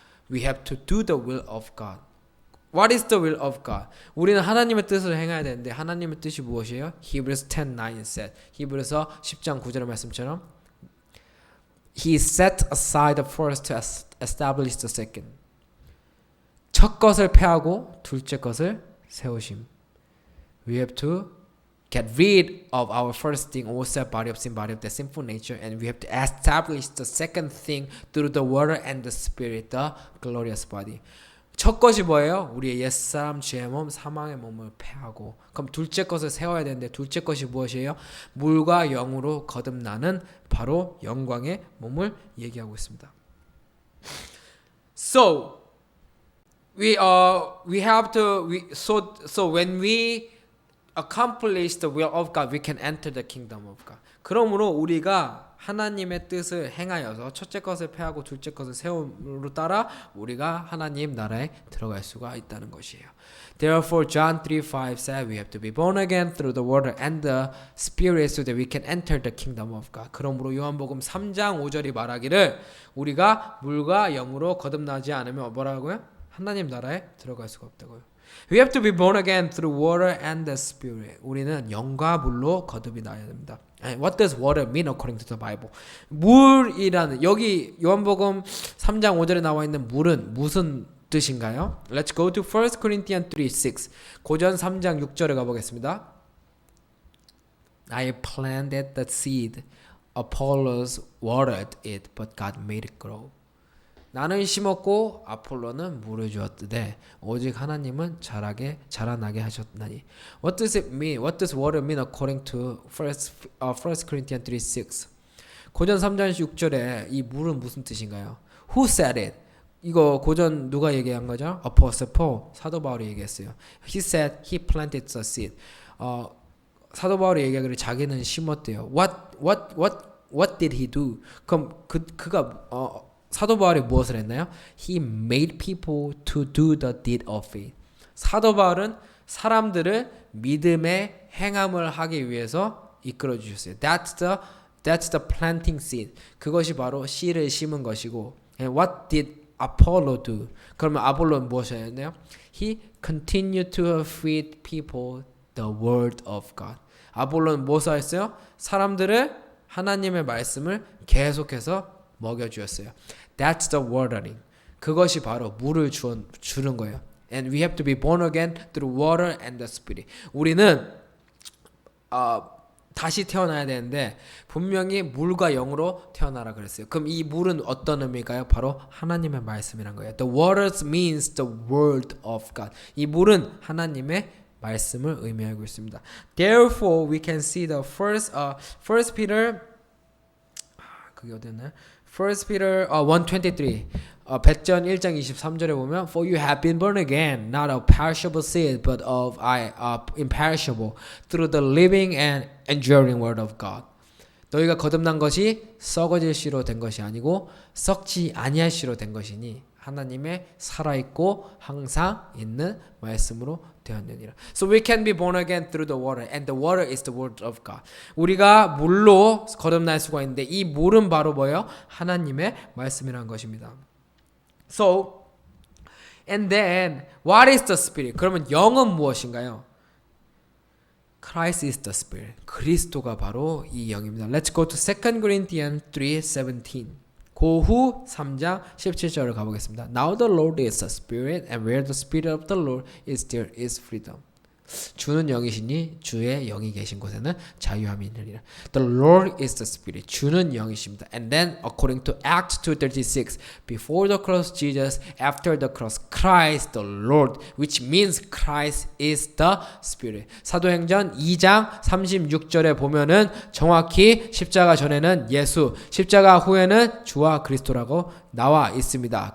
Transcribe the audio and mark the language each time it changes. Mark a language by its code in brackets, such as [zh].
[en] We have to do the will of God. What is the will of God? [ko] 우리는 하나님의 뜻을 행해야 되는데 하나님의 뜻이 무엇이에요? [en] Hebrews 10:9 said. [ko] 히브리서 10장 9절의 말씀처럼 [en] He set aside the first to establish the second. [ko] 첫 것을 패하고 둘째 것을 세우심. [en] We have to get rid of our first thing, old self, body of sin, body of the sinful nature, and we have to establish the second thing through the water and the spirit, the glorious body. [ko] 첫 것이 뭐예요? 우리의 옛사람, 죄의 몸, 사망의 몸을 패하고 그럼 둘째 것을 세워야 되는데 둘째 것이 무엇이에요? 물과 영으로 거듭나는 바로 영광의 몸을 얘기하고 있습니다. [en] So when we accomplish the will of God, we can enter the kingdom of God. [ko] 그러므로 우리가 하나님의 뜻을 행하여서 첫째 것을 패하고 둘째 것을 세움으로 따라 우리가 하나님 나라에 들어갈 수가 있다는 것이에요. [en] Therefore, John 3:5 said we have to be born again through the water and the spirit so that we can enter the kingdom of God. [ko] 그러므로 요한복음 3장 5절이 말하기를 우리가 물과 영으로 거듭나지 않으면 뭐라고요? 하나님 나라에 들어갈 수가 없다고요. [en] We have to be born again through water and the spirit. [ko] 우리는 영과 물로 거듭이 나야 됩니다. [en] What does water mean according to the Bible? [ko] 물이라는 여기 요한복음 3장 5절에 나와 있는 물은 무슨 뜻인가요? [en] Let's go to 1 Corinthians 3:6. [ko] 고전 3장 6절에 가보겠습니다. [en] I planted the seed, Apollos watered it, but God made it grow. [ko] 나는 심었고 아폴로는 물을 주었으되 오직 하나님은 자라나게 하셨나니. [en] What does it mean? What does water mean according to 1 Corinthians 3:6? [ko] 고전 3장 6절에 이 물은 무슨 뜻인가요? [en] Who said it? [ko] 이거 고전 누가 얘기한 거죠? [en] Apostle Paul, [ko] 사도 바울이 얘기했어요. [en] He said he planted the seed. [ko] 사도 바울이 얘기하기를 자기는 심었대요. [en] What did he do? [ko] 그럼 그가 사도 바울이 무엇을 했나요? [en] He made people to do the deed of faith. [ko] 사도 바울은 사람들을 믿음의 행함을 하기 위해서 이끌어 주셨어요. [en] That's the planting seed. [ko] 그것이 바로 씨를 심은 것이고. [en] And what did Apollo do? [ko] 그러면 아폴로는 무엇을 했나요? [en] He continued to feed people the word of God. [ko] 아폴로는 무엇을 했어요? 사람들을 하나님의 말씀을 계속해서 먹여주었어요. [en] That's the watering. [ko] 그것이 바로 물을 주는 거예요. [en] And we have to be born again through water and the Spirit. [ko] 우리는 다시 태어나야 되는데 분명히 물과 영으로 태어나라 그랬어요. 그럼 이 물은 어떤 의미일까요? 바로 하나님의 말씀이란 거예요. [en] The waters means the word of God. [ko] 이 물은 하나님의 말씀을 의미하고 있습니다. [en] Therefore, we can see the first Peter [ko] 그게 어디였나요? [en] First Peter 1:23. [ko] 백전 1장 23절에 보면 [en] For you have been born again, not of perishable seed, but of imperishable, through the living and enduring word of God. [ko] 너희가 거듭난 것이 썩어질 씨로 된 것이 아니고 썩지 아니할 씨로 된 것이니 하나님의 살아있고 항상 있는 말씀으로 되었느니라. [en] So we can be born again through the water, and the water is the word of God. [ko] 우리가 물로 거듭날 수가 있는데 이 물은 바로 뭐예요? 하나님의 말씀이라는 것입니다. [en] So, and then, what is the Spirit? [ko] 그러면 영은 무엇인가요? [en] Christ is the Spirit. [ko] 그리스도가 바로 이 영입니다. [en] Let's go to 2 Corinthians 3:17. [ko] 고후 3장 17절을 가보겠습니다. [en] Now the Lord is the Spirit, and where the Spirit of the Lord is, there is freedom. [ko] 주는 영이시니 주의 영이 계신 곳에는 자유함이 있느니라. [en] The Lord is the Spirit. [ko] 주는 영이십니다. [en] And then according to Acts 2:36, before the cross Jesus, after the cross Christ the Lord, which means Christ is the Spirit. [ko] 사도행전 2장 36절에 보면은 정확히 십자가 전에는 예수, 십자가 후에는 주와 그리스도라고 나와 있습니다.